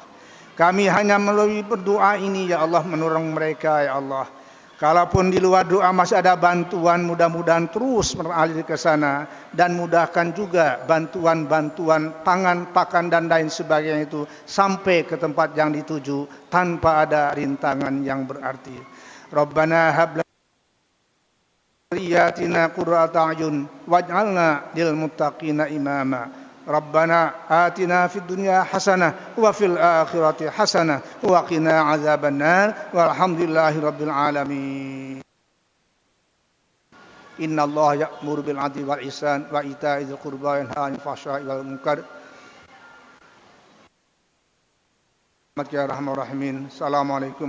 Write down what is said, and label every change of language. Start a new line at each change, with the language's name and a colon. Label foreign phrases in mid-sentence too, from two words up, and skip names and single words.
Indonesian: Kami hanya melalui berdoa ini
Arabic: يا الله
Indonesian: menolong mereka
Arabic: يا الله.
Indonesian: Kalaupun di luar doa masih ada bantuan, mudah-mudahan terus mengalir ke sana, dan mudahkan juga bantuan-bantuan pangan, pakan dan lain sebagainya itu sampai ke tempat yang dituju tanpa ada rintangan yang berarti.
Arabic: ربنا هب لنا قرة أعين واجعلنا للمتقين إماما. ربنا آتنا في الدنيا حسنة وفي الآخرة حسنة وقنا عذاب النار والحمد لله رب العالمين. إن الله يأمر بالعدل والإحسان وإيتاء ذي القربى وينهى عن الفحشاء والمنكر. Assalamualaikum.